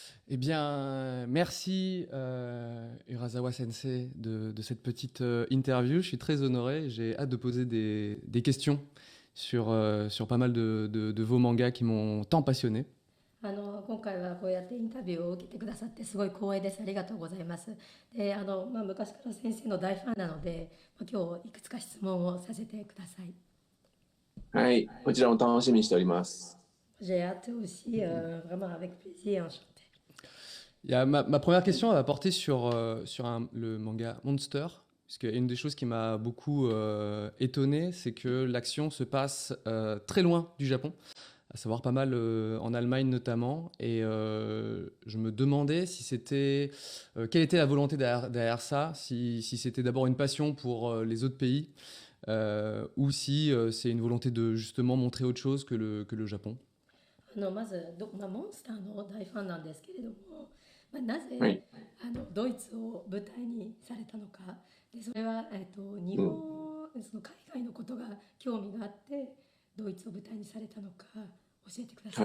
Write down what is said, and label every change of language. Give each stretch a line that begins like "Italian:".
French: Eh bien, merci Urasawa Sensei de cette petite interview. Je suis très honoré. J'ai hâte de poser des questions sur pas mal de vos mangas qui m'ont tant passionné.
Japanese: 今回はこうやってインタビューを受けてくださってすごい光栄です。ありがとうございます。で、昔から先生の大ファンなので、今日いくつか質問をさせてください。はい、こちらも楽しみにしております。
French: J'ai hâte aussi, vraiment avec plaisir, enchanté. Ma première question va porter sur le manga Monster, puisque une des choses qui m'a beaucoup étonné, c'est que l'action se passe très loin du Japon, à savoir pas mal en Allemagne notamment, et je me demandais si c'était quelle était la volonté derrière ça, si c'était d'abord une passion pour les autres pays, ou si c'est une volonté de justement montrer autre chose que le Japon.
Japanese: まずモンスターの大ファンなんですけれども、なぜ、はいドイツを舞台にされたのか、でそれは、日本、その海外のことが興味があってドイツを舞台にされたのか教えてください。